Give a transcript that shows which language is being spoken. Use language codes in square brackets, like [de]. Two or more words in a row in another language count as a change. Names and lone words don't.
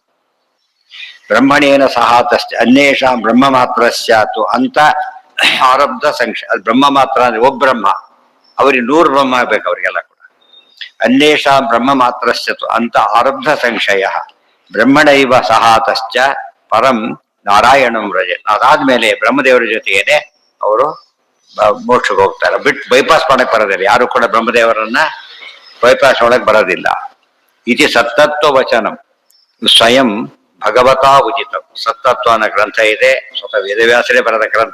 [sa] ಬ್ರಹ್ಮಣೇನ ಸಹ ತಸ್ಯ ಅನ್ಯೇಷಾಂ ಬ್ರಹ್ಮ ಮಾತ್ರ ಸ್ಯಾತು ಅಂತ ಆರಬ್ಧ ಸಂಶಯ. [kn] ಅದು ಬ್ರಹ್ಮ ಮಾತ್ರ ಅಂದ್ರೆ ಒಬ್ಬ ಅವರಿಗೆ 100 ಬ್ರಹ್ಮ ಆಗ್ಬೇಕು ಅವರಿಗೆಲ್ಲ ಕೂಡ. [sa] ಅನ್ಯೇಷಾಂ ಬ್ರಹ್ಮ ಮಾತ್ರ ಸ್ಯಾತು ಅಂತ ಆರಬ್ಧ ಸಂಶಯ. ಬ್ರಹ್ಮಣೈವ ಸಹ ತಶ್ಚ ಪರಂ ನಾರಾಯಣಂ ವ್ರಜ. [kn] ಅದಾದ್ಮೇಲೆ ಬ್ರಹ್ಮದೇವರ ಜೊತೆಗೇನೆ ಅವರು ಮೋಕ್ಷಕ್ಕೆ ಹೋಗ್ತಾರೆ. ಬಿಟ್ಟು ಬೈಪಾಸ್ ಮಾಡಕ್ ಬರೋದಿಲ್ಲ. ಯಾರು ಕೂಡ ಬ್ರಹ್ಮದೇವರನ್ನ ಬೈಪಾಸ್ ಒಳಗೆ ಬರೋದಿಲ್ಲ. [sa] ಇತಿ ಸತ್ತತ್ವ ವಚನಂ ಸ್ವಯಂ ಭಗವತಾ ಉಚಿತಂ. [kn] ಸತ್ತತ್ವ ಅನ್ನೋ ಗ್ರಂಥ ಇದೆ, ಸ್ವತಃ ವೇದವ್ಯಾಸರೇ ಬರೆದ ಗ್ರಂಥ.